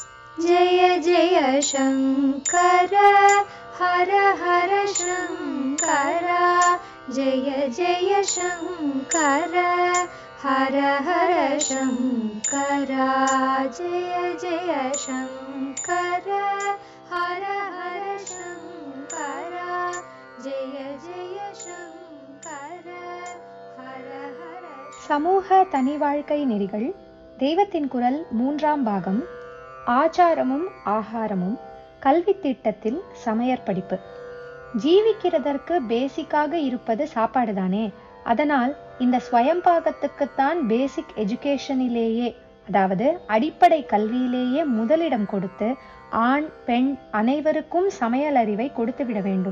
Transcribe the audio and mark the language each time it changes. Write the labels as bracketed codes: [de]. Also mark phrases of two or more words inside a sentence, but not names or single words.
[sa] जय जय शंकर हर हर शंकर जय जय शंकर हर हर शंकर जय जय शंकर हर हर शंकर जय जय शंकर हर हर. [ta] சமூக தனி வாழ்க்கை நெறிகள் தெய்வத்தின் குரல் 3ஆம் பாகம். ஆச்சாரமும் ஆகாரமும் கல்வி திட்டத்தில் சமையற்படிப்பு. ஜீவிக்கிறதற்கு பேசிக்காக இருப்பது சாப்பாடு தானே. அதனால் இந்த ஸ்வயம்பாகத்துக்குத்தான் [en] basic education, [ta] அதாவது அடிப்படை கல்வியிலேயே முதலிடம் கொடுத்து ஆண் பெண் அனைவருக்கும் சமையல் அறிவை கொடுத்து விட வேண்டும்.